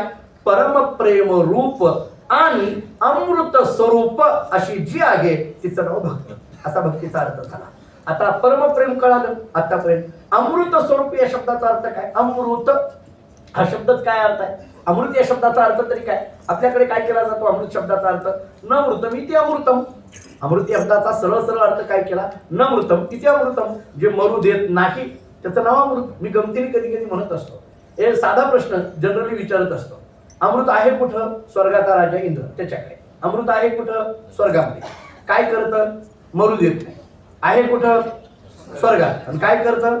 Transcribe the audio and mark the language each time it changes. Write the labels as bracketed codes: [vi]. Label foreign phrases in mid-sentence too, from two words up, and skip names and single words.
[mr] परमप्रेम रूप आणि अमृत स्वरूप अशी जी आहे तिचं नाव भक्ती, असा भक्तीचा अर्थ झाला. आता परमप्रेम कळालं आतापर्यंत. अमृत स्वरूप या शब्दाचा अर्थ काय? अमृत हा शब्दच काय अर्थ आहे? अमृत या शब्दाचा अर्थ तरी काय? आपल्याकडे काय केला जातो अमृत शब्दाचा अर्थ? [sa] न मृतम इति अमृतम. [mr] अमृत या शब्दाचा सरळ सरळ अर्थ काय केला? [sa] न मृतम इति अमृतम. [mr] जे मरू देत नाही त्याचं नाव अमृत. मी गमतीने कधी कधी म्हणत असतो, हे साधा प्रश्न जनरली विचारत असतो, अमृत आहे कुठं? स्वर्गाचा राजा इंद्र त्याच्याकडे. अमृत आहे कुठं? स्वर्गामध्ये. काय करतं? मरू देत नाही. आहे कुठं? स्वर्गात. आणि काय करतं?